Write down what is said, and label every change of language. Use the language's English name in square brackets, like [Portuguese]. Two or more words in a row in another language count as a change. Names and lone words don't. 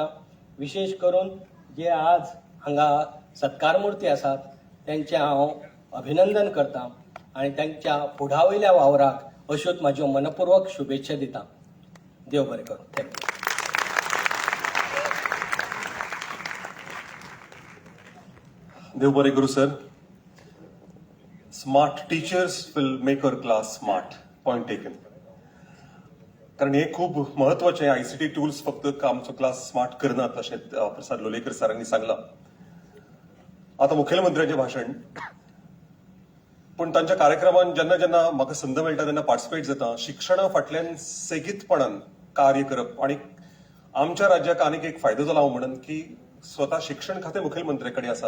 [Konkani] विशेश करून जे आज हांगा सत्कार मुर्ती आसात त्यांचे हांव अभिनंदन करतां आणि त्यांच्या फुडावयल्या वावराक अश्योच म्हाज्यो मनपूर्वक शुभेच्छा दितां. देव बरें करूं. थँक्यू. देव बरें करूं सर. [English] Smart teachers will make our class smart. Point taken. [Konkani] कारण हे खूप महत्वाचे ICT टूल्स फक्त आमचो क्लास स्मार्ट करनात अशें प्रसाद लोलयेकर सरांनी सांगलां. आता मुखेलमंत्र्याचें भाशण, पूण तांच्या कार्यक्रमान जेन्ना जेन्ना म्हाका संद मेळटा तेन्ना पार्टिसिपेट जाता. शिक्षणा फाटल्यान सेगीतपणान कार्य करप आणि आमच्या राज्याक आनीक एक फायदो जाला हांव म्हणन की स्वता शिक्षण खातें मुखेलमंत्र्या कडेन आसा.